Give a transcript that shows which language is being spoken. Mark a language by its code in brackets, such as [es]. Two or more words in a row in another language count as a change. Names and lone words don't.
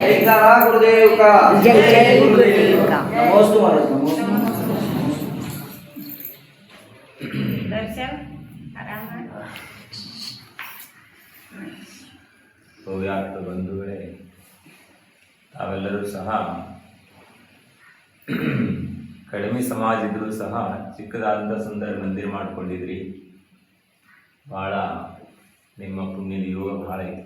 [hi] जयकारा गुरुदेव का। जय जय गुरुदेव का। नमोस्तु महाराज, नमोस्तु। दर्शन आराम [kn] ಹವ್ಯಾರ್ಥ ಬಂಧುಗಳೇ, ತಾವೆಲ್ಲರೂ ಸಹ ಕಡಿಮೆ ಸಮಾಜ ಇದ್ರೂ ಸಹ ಚಿಕ್ಕದಾದಂಥ ಸುಂದರ ಮಂದಿರ ಮಾಡ್ಕೊಂಡಿದ್ರಿ. ಭಾಳ ನಿಮ್ಮ ಪುಣ್ಯದ ಯೋಗ ಭಾಳ ಐತಿ.